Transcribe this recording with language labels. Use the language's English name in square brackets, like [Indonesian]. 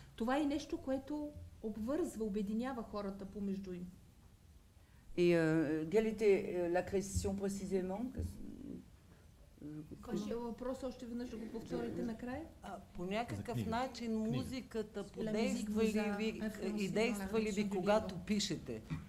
[Bulgarian] Това е нещо, което обвързва, обединява хората помежду им. [French] Et quelle était la question précisément? [Bulgarian] Вашия въпрос още веднъж да го повторите накрая? По някакъв начин музиката подейства ли ви и действа ли ви, когато пишете?